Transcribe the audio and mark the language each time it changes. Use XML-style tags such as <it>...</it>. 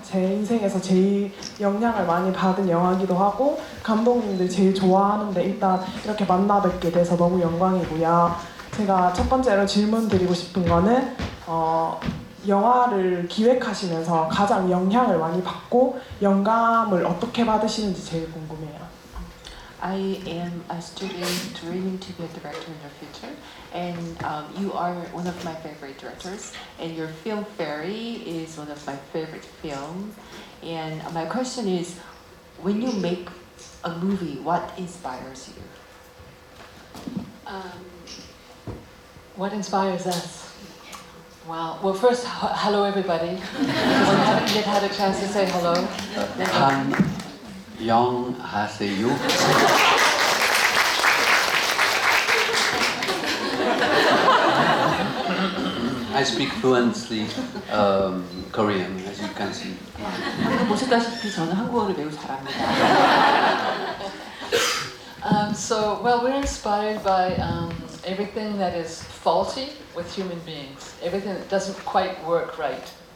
<ko>제 인생에서 제일 영향을 많이 받은 영화이기도 하고 감독님들 제일 좋아하는데 일단 이렇게 만나 뵙게 돼서 너무 영광이고요. 제가 첫 번째로 질문 드리고 싶은 거는 영화를 기획하시면서 가장 영향을 많이 받고 영감을 어떻게 받으시는지 제일 궁금해요.</ko> <en>I am a student dreaming to be a director in the future, and you are one of my favorite directors, and your film Fairy is one of my favorite films. And my question is, when you make a movie, what inspires you? What inspires us? Well, first, hello everybody. I haven't yet had a chance to say hello.</en> <ko>안녕하세요.</ko> <en>I speak fluently Korean, as you can see.</en> <ko>방금 보셨다시피 저는 한국어를 매우 잘합니다.</ko> <en>We're inspired by everything that is faulty with human beings, everything that doesn't quite work right.</en>